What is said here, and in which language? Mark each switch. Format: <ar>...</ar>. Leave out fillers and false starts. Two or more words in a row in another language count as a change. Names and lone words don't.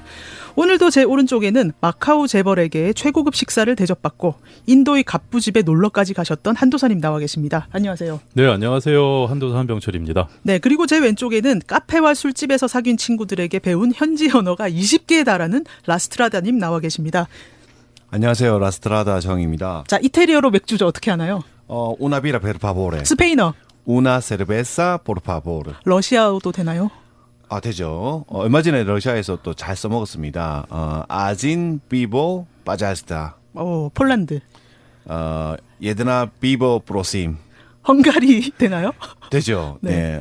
<ko>오늘도 제 오른쪽에는 마카오 재벌에게 최고급 식사를 대접받고 인도의 갑부집에 놀러까지 가셨던 한도사님 나와 계십니다. 안녕하세요. 네, 안녕하세요. 한도사 한병철입니다. 네, 그리고 제 왼쪽에는 카페와 술집에서 사귄 친구들에게 배운 현지 언어가 20개에 달하는 라스트라다님 나와 계십니다. 안녕하세요. 라스트라다 정입니다. 자, 이태리어로 맥주죠. 어떻게 하나요?</ko> <it>Una birra per favore.</it> <ko>스페인어.</ko> <es>Una cerveza por favor.</es> <ko>러시아어도 되나요? 아, 되죠. 얼마 전에 러시아에서 또 잘 써먹었습니다.</ko> <ru>Одно пиво пожалуйста.</ru> <ko>폴란드.</ko> <pl>Jedno piwo proszę.</pl> <ko>헝가리 되나요? 되죠. 네.</ko>